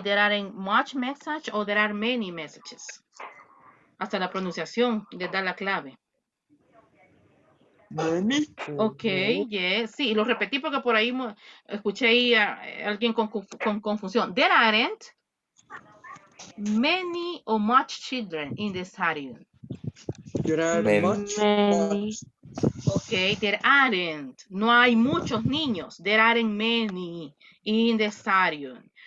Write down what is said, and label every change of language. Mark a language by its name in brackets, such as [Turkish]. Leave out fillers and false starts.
[English] There aren't much message or there are many messages. [Spanish] Hasta la pronunciación le da la clave. [English] Many. Ok, yes. [Spanish] Sí, lo repetí porque por ahí escuché ahí a alguien con confusión. [English] There aren't many or much children in the stadium. There are many, Ok, there aren't. [Spanish] No hay muchos niños. [English] There aren't many in the stadium.